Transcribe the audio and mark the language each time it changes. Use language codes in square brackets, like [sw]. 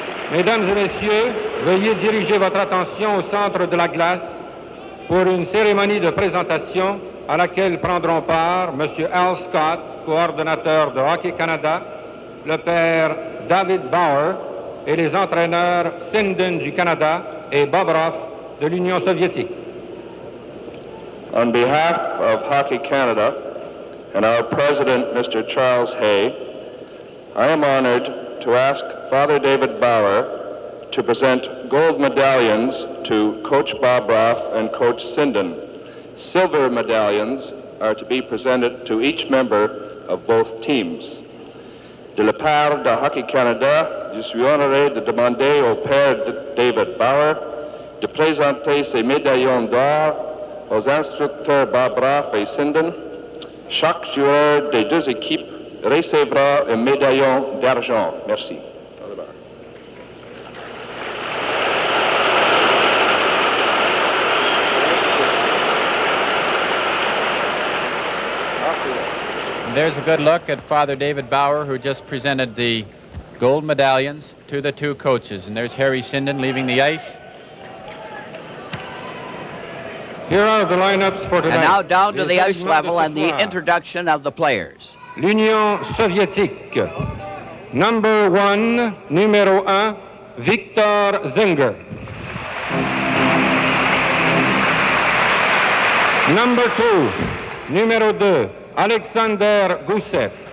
[fr] Mesdames et messieurs, veuillez diriger votre attention au centre de la glace pour une cérémonie de présentation à laquelle prendront part Monsieur Al Scott, coordonnateur de Hockey Canada, le père David Bauer et les entraîneurs Sinden du Canada et Bobrov de l'Union soviétique. [en] On behalf of Hockey Canada and our president, Mr. Charles Hay, I am honored to ask Father David Bauer to present gold medallions to Coach Bobrov and Coach Sinden. Silver medallions are to be presented to each member of both teams. [fr] De la part de Hockey Canada, je suis honoré de demander au père David Bauer de présenter ces médaillons d'or aux instructeurs Bobrov et Sinden. Chaque joueur des 2 équipes recevra un médaillon d'argent. Merci. [en] There's a good look at Father David Bauer, who just presented the gold medallions to the 2 coaches. And there's Harry Sinden leaving the ice. Here are the lineups for tonight. And now down to the ice level and the introduction of the players. [fr] L'Union soviétique. [en] Number 1, numéro 1, Victor Zinger. Number 2, numéro 2, Alexander Gusev.